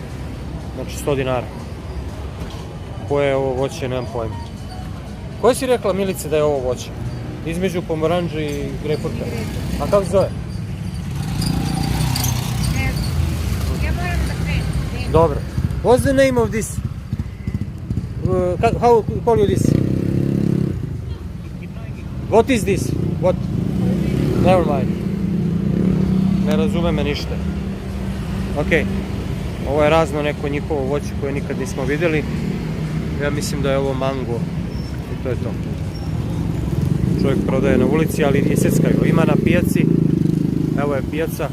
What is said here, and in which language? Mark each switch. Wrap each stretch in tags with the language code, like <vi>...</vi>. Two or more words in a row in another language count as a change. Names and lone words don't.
<sr>Znači 100 dinara. Koje je ovo voće, nemam pojma. Koje si rekla, Milice, da je ovo voće? Između pomoranđa i grejpfruta. A kako se zove? Ja moram da krenem. Dobro.</sr> <en>What's the name of this? How call you this? What is this? What? Never mind.</en> <sr>Ne razume me ništa. Ok. Ovo je razno neko njihovo voće koje nikad nismo vidjeli. Ja mislim da je ovo mango. I to je to. Čovjek prodaje na ulici, ali i seckaju. Ima na pijaci. Evo je pijaca.</sr>